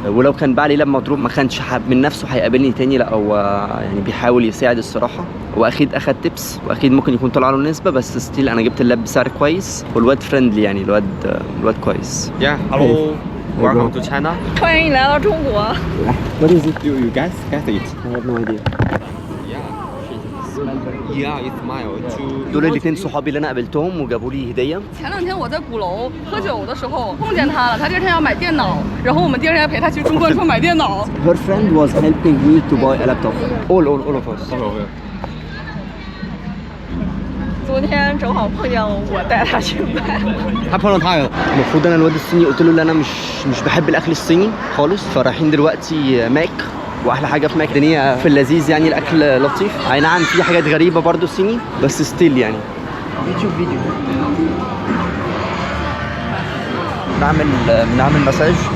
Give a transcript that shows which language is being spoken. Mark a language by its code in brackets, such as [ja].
[ar] ولو كان باع لي لاب مضروب ما كانش من نفسه هيقابلني تاني، لا هو يعني بيحاول يساعد الصراحه، واكيد اخد تيبس، واكيد ممكن يكون طلع له نسبه، بس ستيل انا جبت اللاب بسعر كويس، والواد فريندلي يعني، الواد كويس. [en] Yeah, hello. Welcome to China. [zh] 欢迎来到中国。 [en] What is it? You guys get it? I have no idea. Yeah, it's mile to. [ar] دول الاثنين صحابي اللي انا قابلتهم وجابوا لي هديه. [zh] 前2天我在鼓楼喝酒的时候碰见他了，他第2天要买电脑，然后我们第2天陪他去中关村买电脑。 [en] Her friend was helping me to buy a laptop. All of us. [zh] 昨天正好碰见我带他去买。 [ar] المفروض انا الواد الصيني قلت له ان انا مش بحب الاكل الصيني خالص، فرايحين دلوقتي ماك، واحلى حاجه في ماك الدنيا في اللذيذ، يعني الاكل لطيف. اي نعم في حاجات غريبه برضو صيني، بس ستيل يعني. يوتيوب فيديو بنعمل مساج.